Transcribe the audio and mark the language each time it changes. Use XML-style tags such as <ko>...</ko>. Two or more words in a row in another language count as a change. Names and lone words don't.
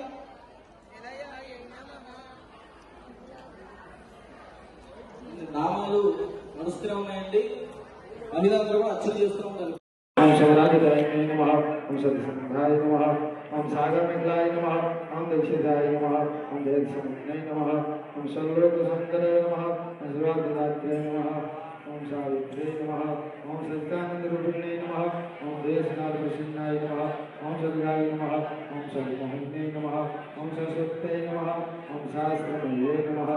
<te>నామాలు నడుస్తూనే ఉన్నాయండి. మహిళలందరూ కూడా అర్చన చేస్తూ ఉంటారు.</te> <sa>ओम शबराधिकाय नमः, ओम सत्यसंधाय नमः, ओम सागरमिलाय नमः, ओम दक्षिणाय नमः, ओम देवसमन्वय नमः, ओम सर्वलोकसुंदराय नमः, ओम सर्वाधिदात्रे नमः, ओम सावित्रे नमः, ओम सत्यानंदरूपिणे नमः, ओम देशनाथप्रसन्नाय नमः, ओम सद्गाय नमः, ओम सर्वमोहिने नमः, ओम सरस्वत्यै नमः, ओम शास्त्रमये नमः,</sa>